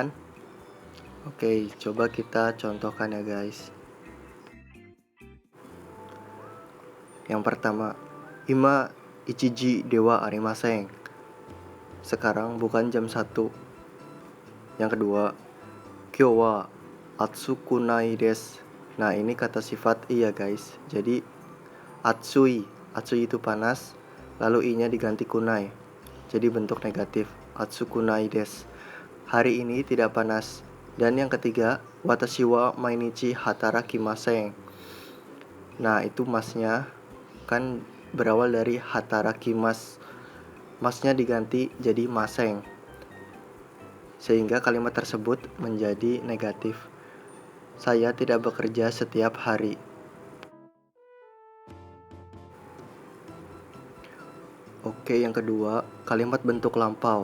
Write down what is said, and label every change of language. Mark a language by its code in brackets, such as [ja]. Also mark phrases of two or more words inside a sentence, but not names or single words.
[id] Oke, coba kita contohkan ya guys. Yang pertama, [ja] 今一時ではありません. [id] Sekarang bukan jam 1. Yang kedua, [ja] 今日は暑くないです. [id] Nah, ini kata sifat i ya guys. Jadi atsui itu panas, lalu i-nya diganti kunai. Jadi bentuk negatif, [ja] 暑くないです. [id] Hari ini tidak panas. Dan yang ketiga, [ja] 私は毎日働きません. [id] Nah, itu masnya kan berawal dari hatarakimasu. Masnya diganti jadi maseng, sehingga kalimat tersebut menjadi negatif. Saya tidak bekerja setiap hari. Oke, yang kedua, kalimat bentuk lampau.